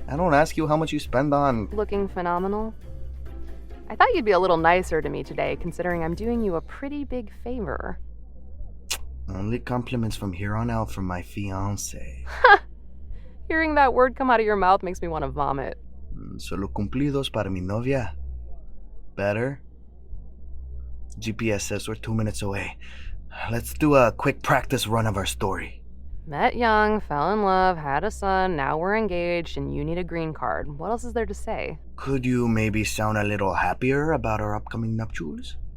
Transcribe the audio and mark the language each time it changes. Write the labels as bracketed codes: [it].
[en] I don't ask you how much you spend on... Looking phenomenal? I thought you'd be a little nicer to me today, considering I'm doing you a pretty big favor. Only compliments from here on out from my fiancé. Hearing that word come out of your mouth makes me want to vomit. [es] Solo cumplidos para mi novia. [en] Better? GPS says we're 2 minutes away. Let's do a quick practice run of our story. Met young, fell in love, had a son, now we're engaged, and you need a green card. What else is there to say? Could you maybe sound a little happier about our upcoming nuptials?